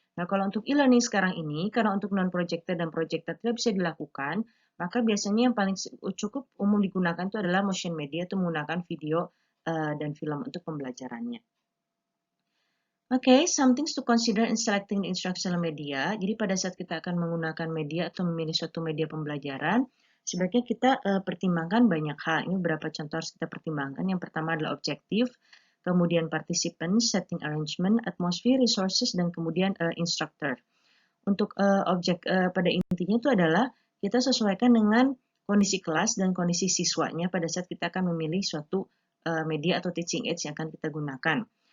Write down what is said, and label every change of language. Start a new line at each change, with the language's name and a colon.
Indonesian: Nah, kalau untuk e-learning sekarang ini, karena untuk non-projected dan projected tidak bisa dilakukan, maka biasanya yang paling cukup umum digunakan itu adalah motion media, itu menggunakan video dan film untuk pembelajarannya.
English: Okay, some things to consider in selecting the instructional media.
Indonesian: Jadi pada saat kita akan menggunakan media atau memilih suatu media pembelajaran, sebaiknya kita pertimbangkan banyak hal. Ini beberapa contoh harus kita pertimbangkan. Yang pertama adalah objektif, kemudian participants, setting arrangement, atmosphere, resources, dan kemudian instructor. Untuk pada intinya itu adalah kita sesuaikan dengan kondisi kelas dan kondisi siswanya pada saat kita akan memilih suatu media atau teaching aids yang akan kita gunakan.